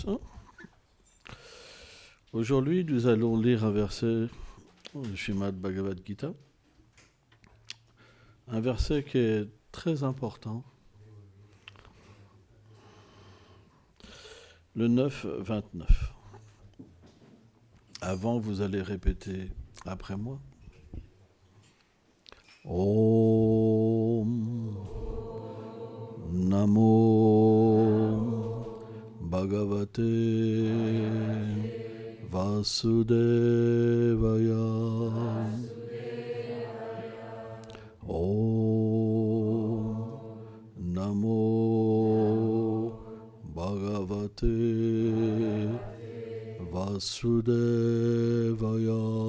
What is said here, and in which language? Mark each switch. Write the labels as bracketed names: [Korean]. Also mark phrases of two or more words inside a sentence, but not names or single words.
[French] Aujourd'hui, nous allons lire un verset du Srimad Bhagavad Gita, un verset qui est très important, le 9-29. Avant, vous allez répéter après moi. [Sanskrit] Om Namo Bhagavate Vasudevaya. Om Namo Bhagavate Vasudevaya.